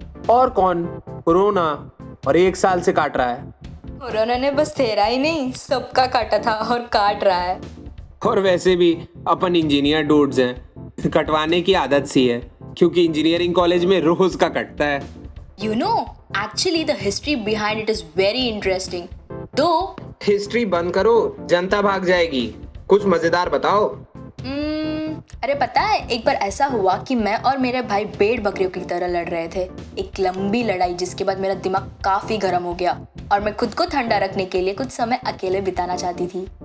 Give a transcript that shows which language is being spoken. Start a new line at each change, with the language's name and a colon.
Hindi: और कौन? कोरोना। और 1 साल से काट रहा है। कोरोना ने बस तेरा ही नहीं सबका काटा था और काट रहा है। और वैसे भी अपन इंजीनियर डूड्स हैं, कटवाने की आदत सी है, क्योंकि इंजीनियरिंग कॉलेज में रोज का कटता है।
English: You know, actually the history behind it is very interesting. Though,
Hindi: history बंद करो, जनता भाग जाएगी। कुछ मजेदार बताओ। अरे पता है, एक बार ऐसा हुआ कि मैं और मेरे भाई भेड़ बकरियों की तरह लड़ रहे थे। एक लंबी लड़ाई जिसके बाद मेरा दिमाग काफी गर्म हो गया और मैं खुद को ठंडा रखने के लिए कुछ समय अकेले बिताना चाहती थी।